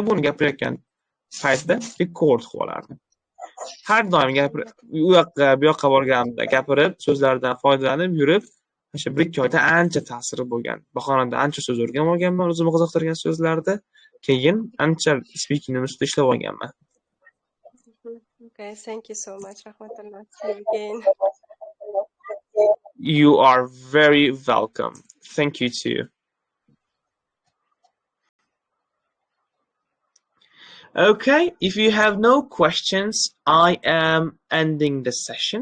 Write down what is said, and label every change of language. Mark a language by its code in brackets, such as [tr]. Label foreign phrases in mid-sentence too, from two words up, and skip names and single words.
[uz] Buni gapirayotgan paytda rekord qilib olardim. Har doim u yoqqa bu yoqqa borganimda gapirib, so'zlardan foydalanib yurib, o'sha 1-2 oyda ancha ta'siri bo'lgan. Bahonada ancha so'z o'rganib olganman, o'zimni qiziqtirgan so'zlarda. Keyin ancha speakingning ustida ishlab olganman. [en] Okay, thank you so much. Rahmatullah. See you again. You are very welcome. Thank you too. Okay, if you have no questions, I am ending the session.